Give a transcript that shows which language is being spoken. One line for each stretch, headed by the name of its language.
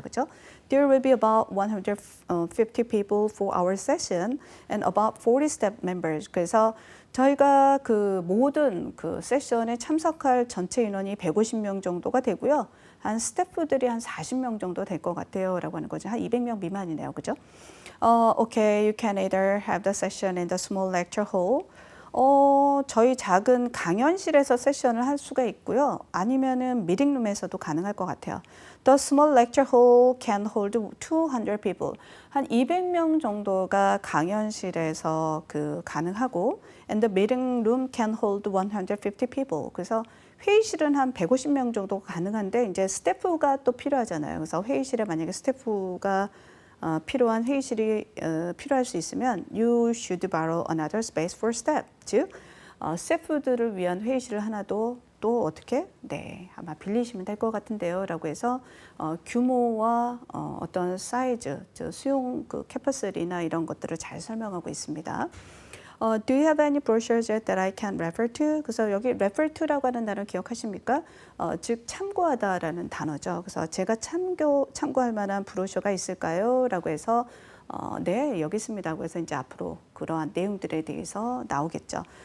Korean: 그죠?
English: There will be about 150 people for our session and about 40 staff members.
Korean: 그래서 저희가 그 모든 그 세션에 참석할 전체 인원이 150명 정도가 되고요. 한 스태프들이 한 40명 정도 될 것 같아요. 라고 하는 거죠. 한 200명 미만이네요. 그죠?
English: Okay, you can either have the session in the small lecture hall.
Korean: 저희 작은 강연실에서 세션을 할 수가 있고요. 아니면은 미팅룸에서도 가능할 것 같아요.
English: The small lecture hall can hold 200 people.
Korean: 한 200명 정도가 강연실에서 가능하고
English: and the meeting room can hold 150 people.
Korean: 그래서 회의실은 한 150명 정도 가능한데 이제 스태프가 또 필요하잖아요. 그래서 회의실에 만약에 스태프가 필요한 회의실이 필요할 수 있으면
English: you should borrow another space for staff.
Korean: 즉 스태프들을 위한 회의실을 하나 또 어떻게? 아마 빌리시면 될 것 같은데요. 라고 해서 규모와 어떤 사이즈, 즉 수용 캐퍼시티나 이런 것들을 잘 설명하고 있습니다.
English: Do you have any brochures that I can refer to?
Korean: 그래서 여기 refer to라고 하는 단어 기억하십니까? 즉 참고하다라는 단어죠. 그래서 제가 참고할 만한 브로셔가 있을까요? 라고 해서 네, 여기 있습니다. 그래서 이제 앞으로 그러한 내용들에 대해서 나오겠죠.